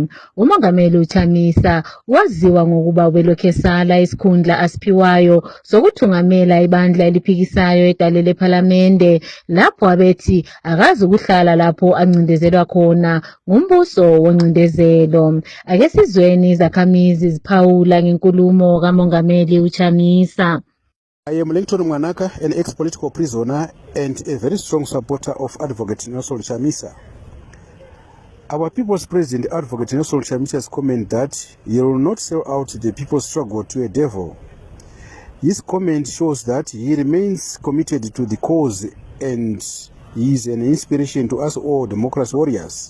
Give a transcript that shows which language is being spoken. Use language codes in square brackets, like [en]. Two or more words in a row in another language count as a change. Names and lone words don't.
[nd] Umongameli uChamisa waziwa ngokuba ubelokhu esala isikhundla asiphiwayo sokuthungamela ibandla eliphikisayo egalele lephalamende lapho abethi akazi ukuhlala lapho ancindezelwa khona ngumbuso woncindezelo. Ake sizweni izakhamizi ziphawula ngenkulumo kamongameli uChamisa. [en] I am Langton Mwanaka, an ex-political prisoner and a very strong supporter of Advocate Nelson Chamisa. Our People's President, Advocate Nelson Chamisa's comment that he will not sell out the people's struggle to a devil. His comment shows that he remains committed to the cause and he is an inspiration to us all democracy warriors.